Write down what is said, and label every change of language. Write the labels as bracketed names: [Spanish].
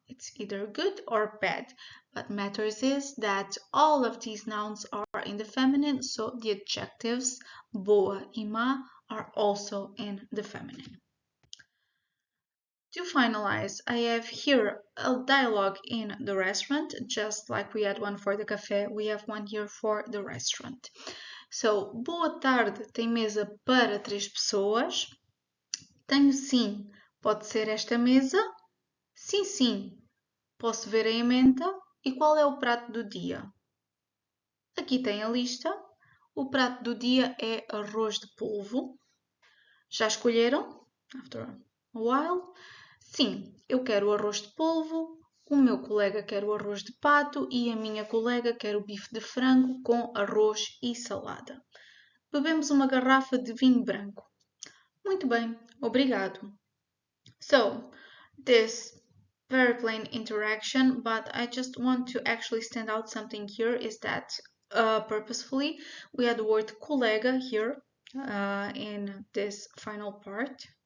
[English] It's either good or bad, but matters is that all of these nouns are in the feminine, so the adjectives boa e má are also in the feminine. To finalize, I have here a dialogue in the restaurant, just like we had one for the café, we have one here for the restaurant. [Portuguese] So, boa tarde, tem mesa para 3 pessoas? Tenho sim, pode ser esta mesa? Sim, sim. Posso ver a emenda? E qual é o prato do dia? Aqui tem a lista. O prato do dia é arroz de polvo. Já escolheram? [English] After a while. [Portuguese] Sim, eu quero o arroz de polvo, o meu colega quer o arroz de pato e a minha colega quer o bife de frango com arroz e salada. Bebemos uma garrafa de vinho branco. Muito bem, obrigado. [English] So, this very plain interaction, but I just want to actually stand out something here is that purposefully we had the word colega here in this final part.